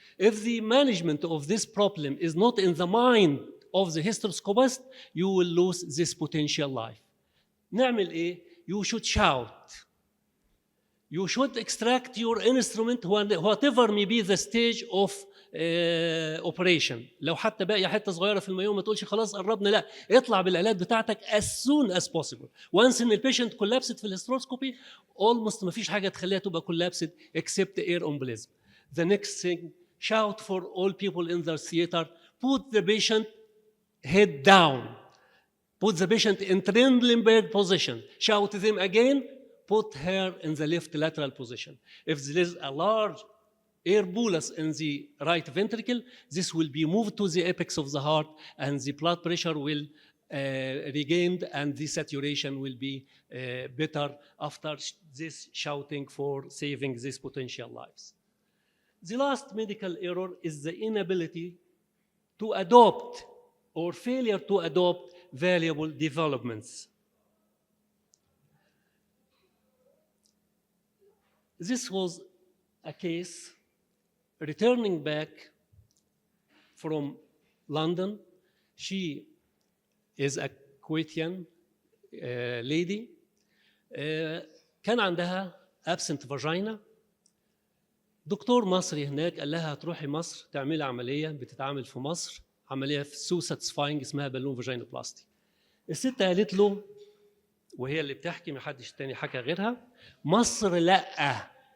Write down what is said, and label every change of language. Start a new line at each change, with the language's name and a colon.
English: If the management of this problem is not in the mind of the hysteroscopist, you will lose this potential life.
Arabic: نعمل إيه?
English: You should shout. You should extract your instrument whatever may be the stage of operation.
Arabic: لو حتى باقي حته صغيره في المايوم ما تقولش خلاص قربنا، لا، اطلع بالآلات بتاعتك
English: as soon as possible.
Arabic: Once ان البيشنت كولابست في الهيستروسكوبي almost ما فيش حاجه تخليها تبقى كولابست
English: except air embolism. The next thing, shout for all people in the theater, put the patient head down, put the patient in Trendelenburg position. Shout them again, put her in the left lateral position. If there is a large air bolus in the right ventricle, this will be moved to the apex of the heart and the blood pressure will regained and the saturation will be better after this shouting for saving these potential lives. The last medical error is the inability to adopt or failure to adopt valuable developments. This was a case returning back from London. She is a Kuwaitian lady.
Arabic: كان عندها absent vagina. دكتور مصري هناك قال لها هتروحي مصر تعملي عملية بتتعامل في مصر، عملية سو ساتسفاينج اسمها بالون فاجينوبلاستي. الست قالت له، وهي اللي بتحكي ما حدش تاني حكى غيرها، مصر لأ.